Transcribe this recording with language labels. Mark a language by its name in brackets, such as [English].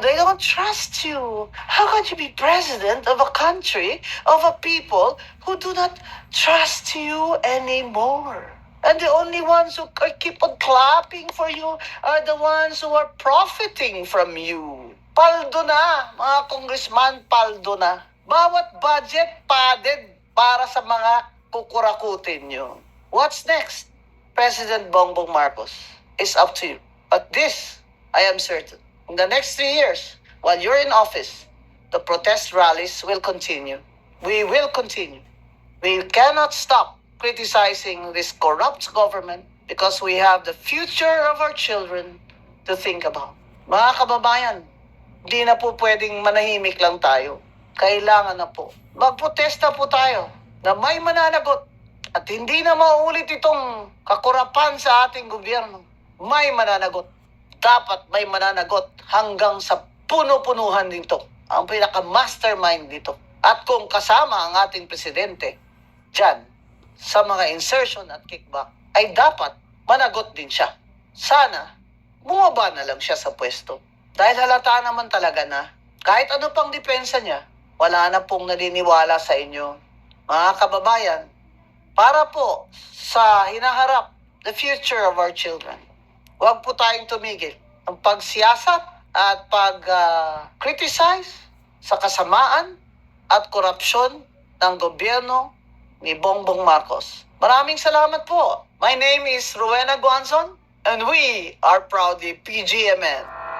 [English] They don't trust you. How can you be president of a country, of a people who do not trust you anymore? And the only ones who keep on clapping for you are the ones who are profiting from you. [Filipino] Paldo na, mga congressman, paldo na. Bawat budget padded para sa mga kukurakutin nyo. [English] What's next? President Bongbong Marcos, is up to you. But this, I am certain, in the next 3 years, while you're in office, the protest rallies will continue. We will continue. We cannot stop criticizing this corrupt government because we have the future of our children to think about. [Filipino] Mga kababayan, di na po pwedeng manahimik lang tayo. Kailangan na po. Magprotesta po tayo na may mananagot at hindi na mauulit itong kakurapan sa ating gobyerno. May mananagot. Dapat may mananagot hanggang sa puno-punuhan dito. Ang pinaka-mastermind dito. At kung kasama ang ating presidente, dyan, sa mga insertion at kickback, ay dapat managot din siya. Sana, bumaba na lang siya sa pwesto. Dahil halata naman talaga na, kahit ano pang depensa niya, wala na pong naniniwala sa inyo. Mga kababayan, para po sa hinaharap, [English] the future of our children, [Filipino] huwag po tayong tumigil. Ang pagsiyasat at pag-criticize sa kasamaan at korupsyon ng gobyerno ni Bongbong Marcos. Maraming salamat po. [English] My name is Rowena Guanzon and we are proudly PGMN.